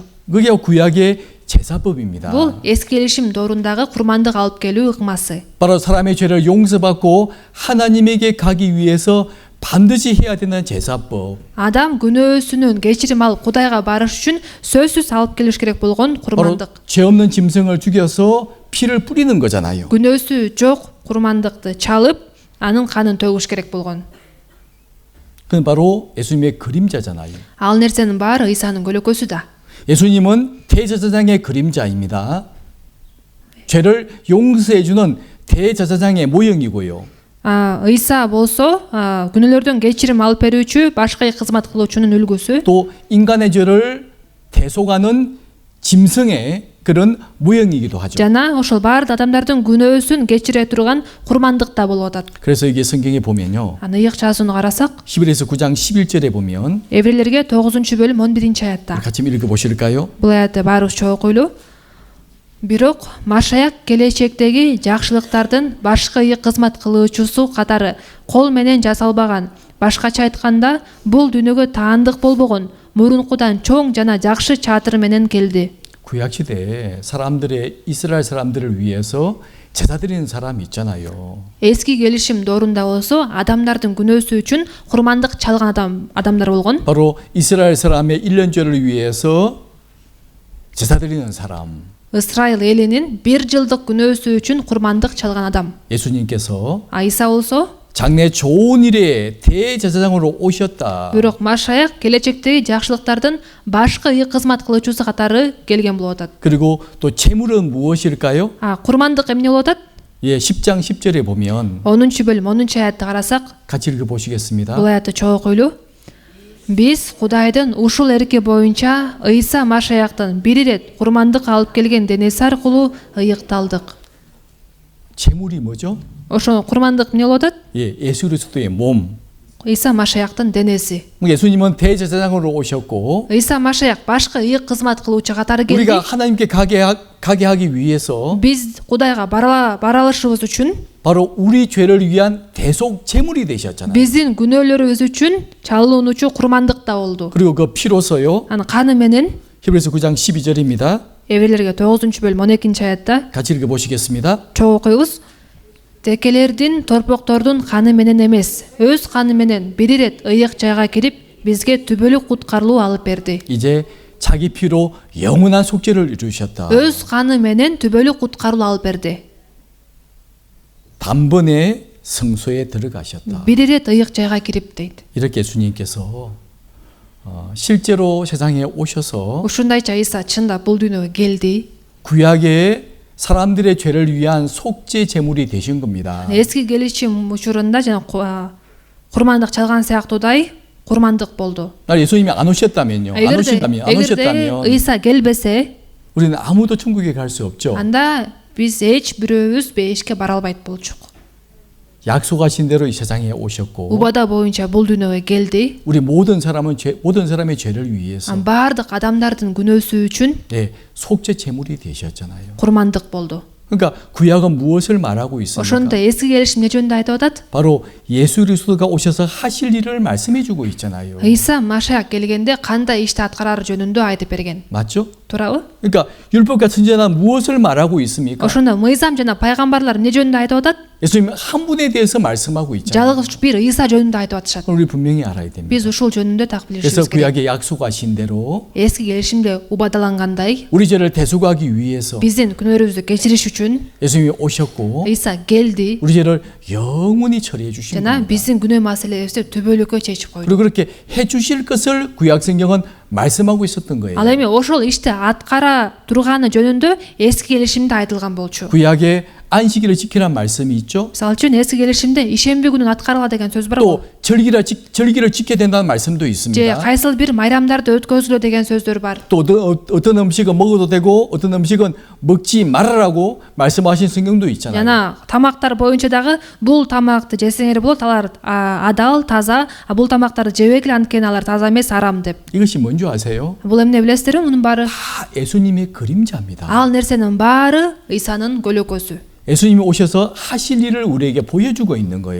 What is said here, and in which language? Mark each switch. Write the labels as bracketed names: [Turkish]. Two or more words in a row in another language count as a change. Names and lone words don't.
[Korean] 그게 구약의 제사법입니다. [Kyrgyz] бул эски келишим доорундагы курмандык алып келүү ыкмасы. [Korean] 바로 사람의 죄를 용서받고 하나님에게 가기 위해서 반드시 해야 되는 제사법. [Kyrgyz] адам күнөөсүнөн кечирим алып Кудайга барыш үчүн сөзсүз алып келиш керек болгон [Korean] 바로 [Kyrgyz] курмандык. [Korean] 죄 없는 짐승을 죽여서 피를 뿌리는 거잖아요. [Kyrgyz] күнөөсү жок курмандыкты чалып, анын канын төгүш керек болгон. [Korean] 그건 바로 예수님의 그림자잖아요. [Kyrgyz] ал нерсенин баары ыйсанын көлөкөсү да. [Korean] 예수님은 대제사장의 그림자입니다. 죄를 용서해주는 대제사장의 모형이고요. [Kyrgyz] ыйса болсо күнөөлөрдөн кечирим алып берүүчү, башка кызмат кылуучунун үлгүсү. [Korean] 또 인간의 죄를 대속하는 짐승의 그런 모형이기도 하죠. [Kyrgyz] жана ошол баардык адамдардын күнөөсүн кечире турган курмандык да болуп атат. [Korean] 그래서 이게 성경에 보면요. [Kyrgyz] ыйык жазууну карасак, [Korean] 히브리서 9장 11절에 보면 [Kyrgyz] Еврейлерге 9-бөлүм 11-аятта. [Korean] 같이 읽어보실까요? [Kyrgyz] бул аятты баарыбыз чогуу окуйлу. Бирок Машаяк келечектеги жакшылыктардын башкы ыйык кызмат кылуучусу катары кол менен жасалбаган. Башкача айтканда, бул дүйнөгө таандык болбогон, мурункудан чоң жана жакшы чатыр менен келди. [Korean] 구약 시대에 이스라엘 사람들을 위해서 제사 드리는 사람이 있잖아요. [Kyrgyz] Eski келишим доорунда болсо адамдардын күнөөсү үчүн курмандык чалган адамдар болгон. [Korean] 바로 이스라엘 사람의 1년죄를 위해서 제사 드리는 사람. [Kyrgyz] Ысрайыл элинин 1 жылдык күнөөсү үчүн курмандык чалган адам. [Korean] 예수님께서 [Kyrgyz] Айса болсо [Korean] 장래 좋은 일에 대제사장으로 오셨다. [Kyrgyz] бирок Машаяк келечектеги жакшылыктардын башкы ыйык кызмат кылуучусу катары келген болуп атат. [Korean] 그리고 또 제물은 무엇일까요? [Kyrgyz] Курмандык эмне болуп атат? [Korean] 예, 10장 10절에 보면 [Kyrgyz] 10 бөлүм 10 аятты карасак, [Korean] 같이 읽어보시겠습니다. [Kyrgyz] бул аятты чогуу окуйлу. Биз Кудайдын ушул эрки боюнча Ыйса Машаяктын бир ирет курмандык алып келген денеси аркылуу ыйыкталдык. [Korean] 제물이 뭐죠? [Kyrgyz] Ошо курмандык эмне болуп атат? [Korean] 예, 예수 그리스도의 몸. [Kyrgyz] Ыйса Машаяктын денеси. [Korean] 예수님은 대제사장으로 오셨고 [Kyrgyz] Ыйса Машаяк башкы ыйык кызмат кылуучу катары келди. [Korean] 우리가 하나님께 가게 하기 위해서 [Kyrgyz] Биз Кудайга бара алышыбыз үчүн [Korean] 바로 우리 죄를 위한 대속 제물이 되셨잖아요. [Kyrgyz] биздин күнөөлөрүбүз үчүн чалынуучу курмандык да болду. [Korean] 그리고 그 피로서요. [Kyrgyz] Анын каны менен [Korean] 히브리서 9장 12절입니다. [Kyrgyz] Эбрелерге 9 бөлүм 12 аятта [Korean] 같이 읽어보시겠습니다. [Kyrgyz] чогуу окуйбуз. Текелердин, торпоктордун каны менен эмес, өз каны менен бир ирет ыйык жайга кирип, бизге түбөлүк куткарылуу алып берди. [Korean] 이제 자기 피로 영원한 속죄를 이루셨다. [Kyrgyz] Өз каны менен түбөлүк куткарылуу алып берди. [Korean] 단번에 성소에 들어가셨다. [Kyrgyz] Бир ирет ыйык жайга кирип дейт. [Korean] 이렇게 예수님께서 실제로 세상에 오셔서 [Kyrgyz] Ушундайча Ыйса чында бул дүйнөгө келди. [Korean] 구약의 사람들의 죄를 위한 속죄 제물이 되신 겁니다. [Kyrgyz] Эски келишим учурунда жана курмандык чалган сыяктуудай курмандык болду. [Korean] 날 예수님이 안 오셨다면요. 안 오셨다면 [Kyrgyz] Ыйса келбесе, [Korean] 우리는 아무도 천국에 갈 수 없죠. [Kyrgyz] анда биз эч бирөөбүз бейишке бара албайт болчук. [Korean] 약속하신 대로 이 세상에 오셨고 [Kyrgyz] Убада боюнча бул дүйнөгө келди. [Korean] 우리 모든 사람의 죄를 위해서 [Kyrgyz] Баардык адамдардын күнөөсү үчүн [Korean] 네, 속죄 제물이 되셨잖아요. [Kyrgyz] курмандык болду. [Korean] 그러니까 구약은 무엇을 말하고 있습니까? [Kyrgyz] Ошондо эски келишим эмне жөнүндө айтып атат? [Korean] 바로 예수 그리스도가 오셔서 하실 일을 말씀해 주고 있잖아요. [Kyrgyz] Ыйса Машаяк келгенде кандай ишти аткарары жөнүндө айтып берген. [Korean] 맞죠? [Kyrgyz] Туурабы? [Korean] 그러니까 율법과 선지자는 무엇을 말하고 있습니까? [Kyrgyz] Ошондо мыйзам жана пайгамбарлар эмне жөнүндө айтып атат? [Korean] 예수님 한 분에 대해서 말씀하고 있잖아요. [Kyrgyz] Жалгыз бир Ыйса жөнүндө айтып атышат. [Korean] 우리 분명히 알아야 됩니다. [Kyrgyz] Биз ушул жөнүндө так [Korean] 그래서 [Kyrgyz] билишибиз керек. [Korean] 구약에 약속하신 대로 [Kyrgyz] Эски келишимде убадалангандай, [Korean] 우리 죄를 대속하기 위해서 [Kyrgyz] биздин күнөөбүздү кечириш үчүн [Korean] 예수님이 오셨고 [Kyrgyz] Ыйса келди [Korean] 우리 죄를 영원히 처리해 주신 [Kyrgyz] жана [Korean] 겁니다. [Kyrgyz] биздин күнөө маселебизди түбөлүккө чечип койду. [Korean] 그리고 그렇게 해 주실 것을 구약 성경은 말씀하고 있었던 거예요. [Kyrgyz] Ал эми ошол ишти аткара турганы жөнүндө эски келишимде айтылган болчу. [Korean] 구약에 안식일을 지키라는 말씀이 있죠. [Kyrgyz] Мисалы үчүн эски келишимде ишемби күнүн аткаргыла деген сөз бар [Korean] 또 [Kyrgyz] го. [Korean] 절기를 지켜야 된다는 말씀도 [Kyrgyz] Же [Korean] 있습니다. [Kyrgyz] кайсыл бир майрамдарды өткөзүлө деген сөздөр бар. [Korean] 또 어떤 음식은 먹어도 되고 어떤 음식은 먹지 말아라고 말씀하신 성경도 있잖아요. [Kyrgyz] Жана тамактар боюнча дагы бул тамакты жесеңер болот, алар адал, таза, а бул тамактарды жебегиле анткени алар таза эмес, арам деп. [Korean] 이것이 뭔지 아세요? [Kyrgyz] Бул эмне билесиздерби? Мунун баары [Korean] 다 예수님의 그림자입니다. [Kyrgyz] ал нерсенин баары Ыйсанын көлөкөсү. [Korean] 예수님이 오셔서 하실 일을 우리에게 보여주고 있는 거예요.